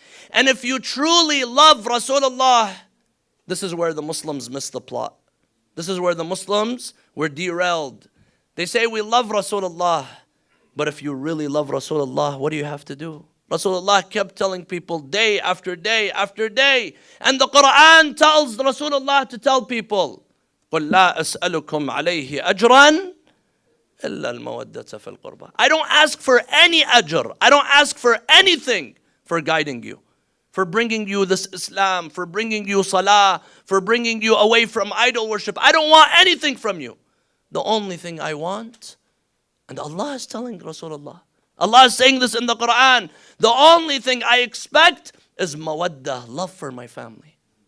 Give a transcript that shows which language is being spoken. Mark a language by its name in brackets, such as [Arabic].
[English] And if you truly love Rasulullah, this is where the Muslims miss the plot. This is where the Muslims were derailed. They say we love Rasulullah, but if you really love Rasulullah, what do you have to do? Rasulullah kept telling people day after day after day. And the Quran tells Rasulullah to tell people, [Arabic] قُلْ لَا أَسْأَلُكُمْ عَلَيْهِ أَجْرًا إِلَّا الْمَوَدَّةَ فِي الْقُرْبَى. [English] I don't ask for any ajr. I don't ask for anything for guiding you, for bringing you this Islam, for bringing you salah, for bringing you away from idol worship. I don't want anything from you. The only thing I want, and Allah is telling Rasulullah, Allah is saying this in the Quran, the only thing I expect is mawaddah, love for my family.